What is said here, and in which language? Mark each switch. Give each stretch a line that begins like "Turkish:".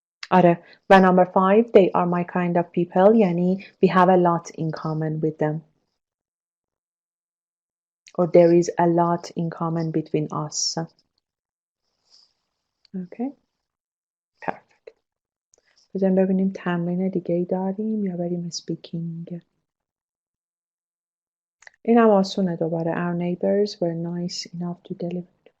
Persian: آره و
English: number 5 they are my kind of people
Persian: یعنی
English: we have a lot in common with them or there is a lot in common between us. Okay perfect.
Persian: بذاریم ببینیم تمرین دیگه ای داریم یا بریم speaking. این هم آسونه دوباره.
English: Our neighbors were nice enough to deliver